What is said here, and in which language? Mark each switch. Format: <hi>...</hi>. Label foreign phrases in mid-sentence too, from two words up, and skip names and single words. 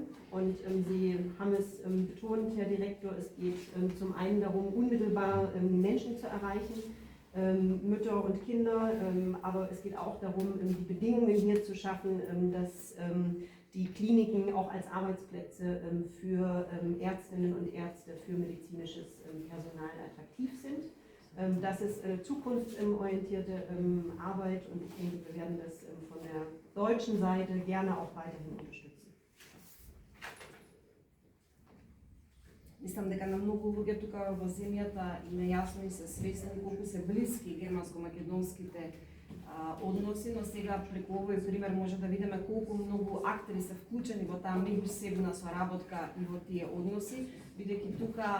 <de>Und Sie haben es betont, Herr Direktor, es geht zum einen darum, unmittelbar Menschen zu erreichen, Mütter und Kinder, aber es geht auch darum, die Bedingungen hier zu schaffen, dass die Kliniken auch als Arbeitsplätze für Ärztinnen und Ärzte, für medizinisches Personal attraktiv sind. Das ist zukunftsorientierte Arbeit und ich denke, wir werden das von der deutschen Seite gerne auch weiterhin unterstützen.</de> <mk>Мислам дека на многу луѓе тука во земјата им е јасно и се свесни колку се блиски германско-македонските односи, но сега преку овој пример може да видиме колку многу актери се вклучени во таа меѓусебна соработка и во тие односи, бидејќи тука</mk>